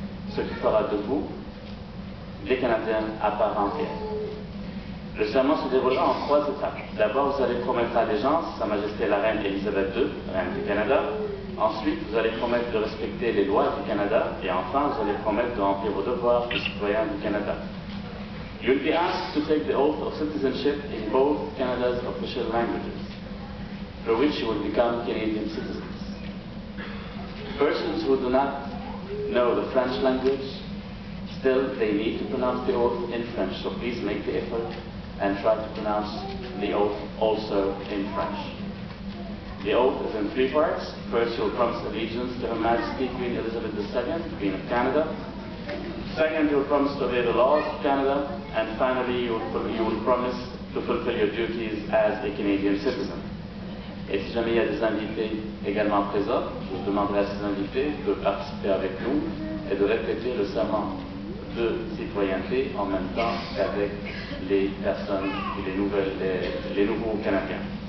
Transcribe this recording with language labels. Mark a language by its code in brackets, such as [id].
[fr] Ce qui fera de vous des Canadiens à part entière. Le serment se déroulera en 3 étapes. D'abord, vous allez promettre allégeance à Sa Majesté la Reine Élisabeth II, Reine du Canada. Ensuite, vous allez promettre de respecter les lois du Canada. Et enfin, vous allez promettre de remplir vos devoirs de citoyen du Canada. [en] You'll be asked to take the oath of citizenship in both Canada's official languages, through which you will become Canadian citizens. Persons who do not know the French language, still they need to pronounce the oath in French, so please make the effort and try to pronounce the oath also in French. The oath is in 3 parts. First, you will promise allegiance to Her Majesty Queen Elizabeth II, Queen of Canada. Second, you will promise to obey the laws of Canada. And finally, you will promise to fulfill your duties as a Canadian citizen. [fr] Et si jamais il y a des invités également présents, je vous demanderai à ces invités de participer avec nous et de répéter le serment de citoyenneté en même temps qu'avec les personnes et les nouveaux Canadiens.